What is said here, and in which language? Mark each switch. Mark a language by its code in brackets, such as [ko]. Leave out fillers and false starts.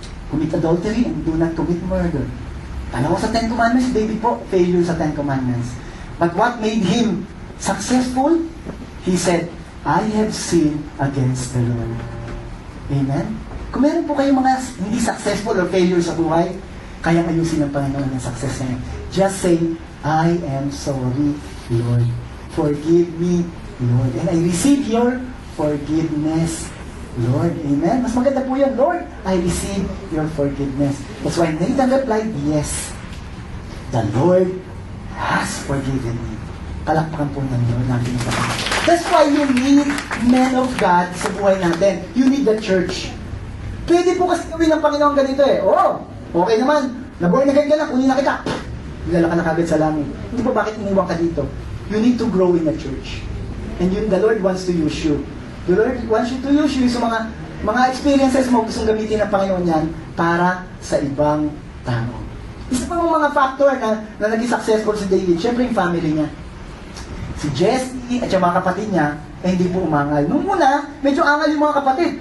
[en] Commit adultery and do not commit murder. [tl] Dalawa sa 10 Commandments, David po, failure sa 10 Commandments. [en] But what made him successful? He said, I have sinned against the Lord. Amen? [tl] Kung meron po kayong mga hindi successful or failure sa buhay, kayang ayusin ng Panginoon ng success niya. [en] Just say, I am sorry, Lord. Forgive me, Lord. And I receive your forgiveness, Lord. Amen? [tl] Mas maganda po yan, [en] Lord, I receive your forgiveness. That's why Nathan replied, yes, the Lord has forgiven me. [tl] Palakpakan po ng Lord natin. [en] That's why you need men of God [tl] sa buhay natin. [en] You need the church. [tl] Pwede po kasi gawin ng Panginoon ganito okay naman. Nabuhay na ganyan ka na, kunin na kita. Nilala ka na kagad sa langit. Hindi po bakit iniwan ka dito. [en] You need to grow in the church. And the Lord wants to use you. The Lord wants you to use you [tl] sa mga experiences mo gustong gamitin ng Panginoon yan para sa ibang tao. Isa pang mga factor na naging successful si David, syempre yung family niya. Si Jesse at yung mga kapatid niya, hindi po umangal. Nung una, medyo angal yung mga kapatid.